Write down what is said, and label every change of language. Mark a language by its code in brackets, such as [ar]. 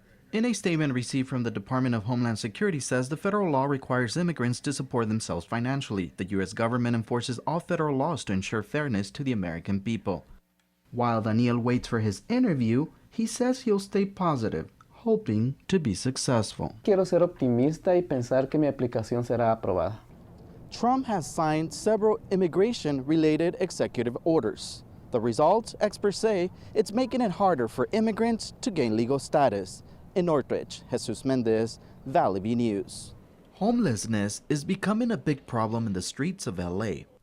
[en] In a statement received from the Department of Homeland Security says the federal law requires immigrants to support themselves financially. The U.S. government enforces all federal laws to ensure fairness to the American people. While Daniel waits for his interview, he says he'll stay positive, hoping to be successful. [es] Quiero ser optimista y pensar que mi aplicación será aprobada. [en] Trump has signed several immigration-related executive orders. The result, experts say, it's making it harder for immigrants to gain legal status. In Northridge, Jesus Mendez, Valley View News. Homelessness is becoming a big problem in the streets of LA.